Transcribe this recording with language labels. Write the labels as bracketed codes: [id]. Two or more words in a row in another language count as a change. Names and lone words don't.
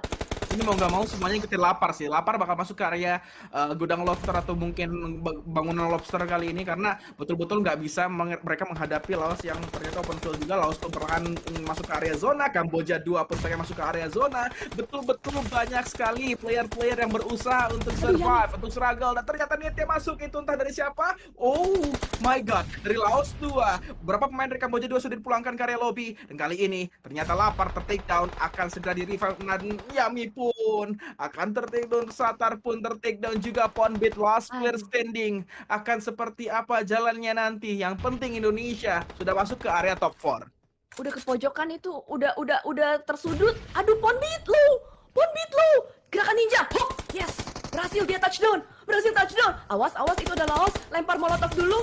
[id] Ini mau nggak mau semuanya ikutin lapar sih. Lapar bakal masuk ke area gudang lobster atau mungkin bangunan lobster kali ini karena betul-betul nggak bisa mereka menghadapi Laos yang ternyata [en] open field [id] juga. Laos tuh perlahan masuk ke area zona. Kamboja 2 pun pengen masuk ke area zona. Betul-betul banyak sekali player-player yang berusaha untuk survive, untuk struggle. Dan ternyata niatnya masuk itu entah dari siapa. [en] Oh my god, [id] dari Laos 2. Berapa pemain dari Kamboja 2 sudah dipulangkan ke area lobby. Dan kali ini ternyata lapar ter- [en] take down [id] akan segera di-revive dan Yami pun akan ter- [en] take down, [id] Satar pun ter- [en] take down [id] juga. [en] Ponbit last player standing. [id] Akan seperti apa jalannya nanti? Yang penting Indonesia sudah masuk ke area top 4. Udah ke pojokan itu, udah tersudut. Aduh, Ponbit lu! Gerakan ninja. Hop, yes. Berhasil dia touchdown. Awas, itu ada Laos. Lempar molotov dulu.